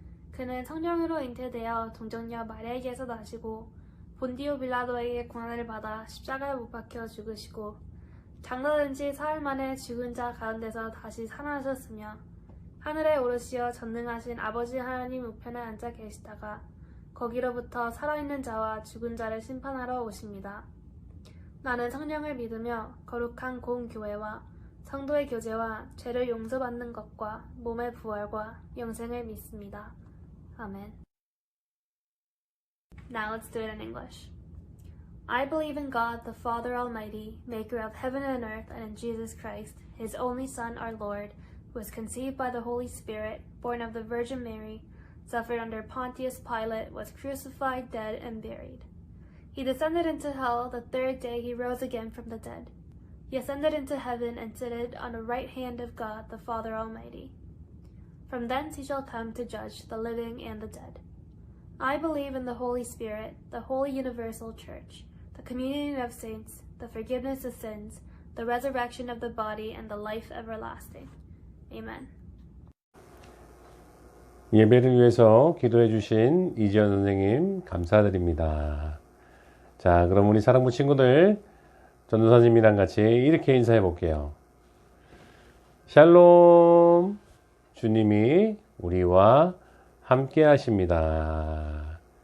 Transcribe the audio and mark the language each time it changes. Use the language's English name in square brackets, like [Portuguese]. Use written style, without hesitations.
[Korean] 그는 성령으로 잉태되어 동정녀 마리아에게서 나시고 본디오 빌라도에게 고난을 받아 십자가에 못 박혀 죽으시고 장사된 지 사흘 만에 죽은 자 가운데서 다시 살아나셨으며 하늘에 오르시어 전능하신 아버지 하나님 우편에 앉아 계시다가 거기로부터 살아있는 자와 죽은 자를 심판하러 오십니다. 나는 성령을 믿으며 거룩한 공교회와 성도의 교제와 죄를 용서받는 것과 몸의 부활과 영생을 믿습니다. 아멘. [English] Now let's do it in English. I believe in God, the Father Almighty, maker of heaven and earth, and in Jesus Christ, his only Son, our Lord, who was conceived by the Holy Spirit, born of the Virgin Mary, suffered under Pontius Pilate, was crucified, dead, and buried. He descended into hell. The third day he rose again from the dead. He ascended into heaven and sitteth on the right hand of God, the Father Almighty. From thence he shall come to judge the living and the dead. I believe in the Holy Spirit, the holy universal church, the communion of saints, the forgiveness of sins, the resurrection of the body, and the life everlasting. Amen. [Korean] 예배를 위해서 기도해 주신 이지연 선생님 감사드립니다. 자, 그럼 우리 사랑부 친구들 전도사님이랑 같이 이렇게 인사해 볼게요. 샬롬, 주님이 우리와 함께 하십니다.